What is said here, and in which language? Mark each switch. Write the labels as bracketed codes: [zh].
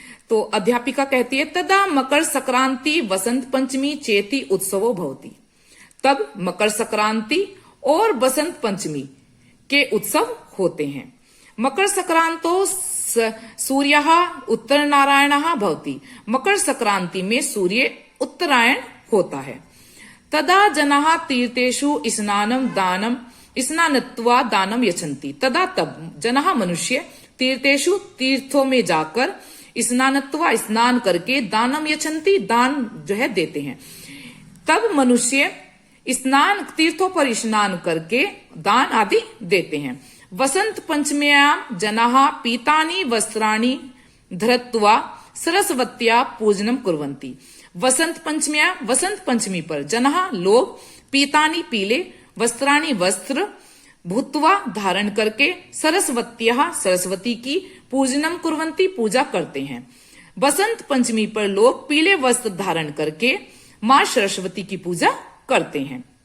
[hi] तो अध्यापिका कहती है, [sa] तदा मकर संक्रांति वसंत पंचमी चेति उत्सवो भवति। [hi] तब मकर संक्रांति और बसंत पंचमी के उत्सव होते हैं। [sa] मकर संक्रांतो सूर्यः उत्तर नारायणः भवति। [hi] मकर संक्रांति में सूर्य उत्तरायण होता है। [sa] तदा जनाः तीर्थेषु स्नानत्वा दानम यच्छन्ति। तदा [hi] तब [sa] जनाः [hi] मनुष्य तीर्थेषु तीर्थों में जाकर स्नानत्वा स्नान करके [sa] दानम यच्छन्ति [hi] दान जो है देते हैं। तब मनुष्य स्नान तीर्थों पर स्नान करके दान आदि देते हैं। [sa] वसंत पंचम्यां जनाः पीतानि वस्त्राणि धृत्वा सरस्वत्या पूजनम कुर्वन्ति। [hi] वसंत पंचमी पर जनाः लोग पीतानि पीले, वस्त्राणि वस्त्र, भूत्वा धारण करके, सरस्वत्या सरस्वती की [sa] पूजनम कुर्वन्ति [hi] पूजा करते हैं। बसंत पंचमी पर लोग पीले वस्त्र धारण करके मां सरस्वती की पूजा करते हैं।